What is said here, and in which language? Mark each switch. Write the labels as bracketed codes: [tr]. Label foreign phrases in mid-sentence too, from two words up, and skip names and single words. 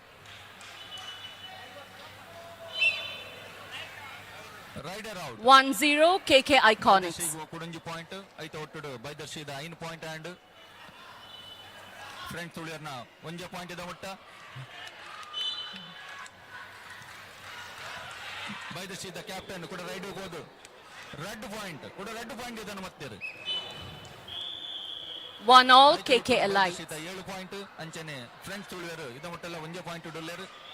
[en] raider out 1-0 KK Iconics. [tcy] ಕುಡಂಜಿ ಪಾಯಿಂಟ್ ಐತ ಒಟ್ಟು ಬೈದರ್ಶಿದ 5 ಪಾಯಿಂಟ್ ಆಂಡ್ ಫ್ರೆಂಡ್ಸ್ ತುಳುವರ್ನ ಒಂಜೆ ಪಾಯಿಂಟ್ ಇದ ಒಟ್ಟ. ಬೈದರ್ಶಿದ ಕ್ಯಾಪ್ಟನ್ ಕೂಡ ರೈಡ್ ಹೋಗೋದು [en] raid point [tcy] ಕೂಡ [en] raid point [tcy] ಇದನ್ನು ಮತ್ತೇರು [en] 1-all KK Elite. [tcy] 7 ಪಾಯಿಂಟ್ ಅಂಚನೆ ಫ್ರೆಂಡ್ಸ್ ತುಳಿಯರು ಇದ ಮೊಟ್ಟೆಲ್ಲ ಒಂದೇ ಪಾಯಿಂಟ್ ಇಡಲೇರು